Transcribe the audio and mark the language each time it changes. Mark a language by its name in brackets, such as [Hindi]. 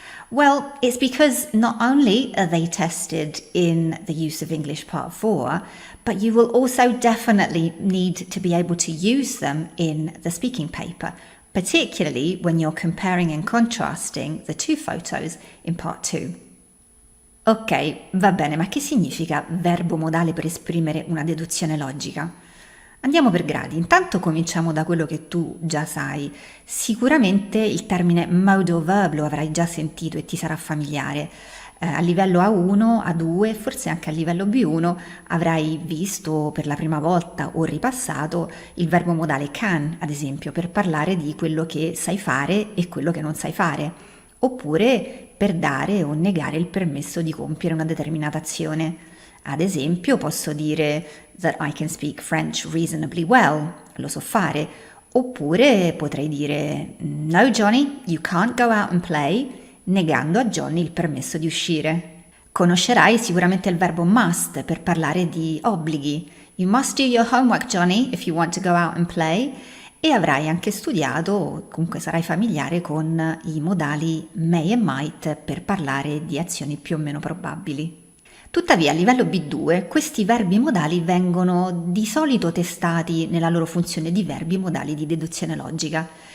[English] Well, it's because not only are they tested in the Use of English Part 4, but you will also definitely need to be able to use them in the speaking paper, particularly when you're comparing and contrasting the two photos in Part 2. [Italian] Ok, va bene, ma che significa verbo modale per esprimere una deduzione logica? Andiamo per gradi. Intanto cominciamo da quello che tu già sai. Sicuramente il termine modal verb lo avrai già sentito e ti sarà familiare. A livello A1, A2, forse anche a livello B1 avrai visto per la prima volta o ripassato il verbo modale can, ad esempio, per parlare di quello che sai fare e quello che non sai fare, oppure per dare o negare il permesso di compiere una determinata azione. Ad esempio, posso dire [English] that I can speak French reasonably well, [Italian] lo so fare, oppure potrei dire [English] no Johnny, you can't go out and play, [Italian] negando a Johnny il permesso di uscire. Conoscerai sicuramente il verbo must per parlare di obblighi. [English] You must do your homework Johnny if you want to go out and play. [Italian] E avrai anche studiato, o comunque sarai familiare con i modali may e might per parlare di azioni più o meno probabili. Tuttavia a livello B2 questi verbi modali vengono di solito testati nella loro funzione di verbi modali di deduzione logica.